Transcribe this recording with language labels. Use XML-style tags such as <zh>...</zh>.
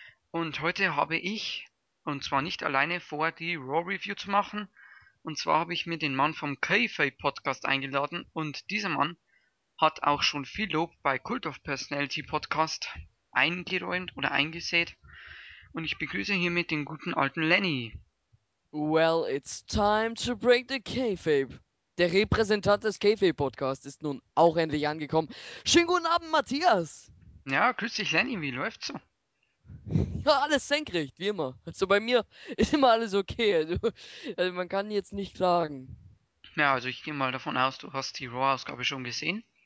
<de>Und heute habe ich, und zwar nicht alleine, vor, die Raw Review zu machen. Und zwar habe ich mir den Mann vom Kayfabe Podcast eingeladen. Und dieser Mann hat auch schon viel Lob bei Cult of Personality Podcast eingeräumt oder eingesät. Und ich begrüße hiermit den guten alten Lenny.</de> <en>Well, it's time to break the Kayfabe.</en> <de>Der Repräsentant des Kayfabe-Podcasts ist nun auch endlich angekommen. Schönen guten Abend, Matthias! Ja, grüß dich Lenny, wie läuft's so? Ja, alles senkrecht, wie immer. Also bei mir ist immer alles okay. Also man kann jetzt nicht klagen. Ja, also ich gehe mal davon aus, du hast die Raw-Ausgabe schon gesehen.</de>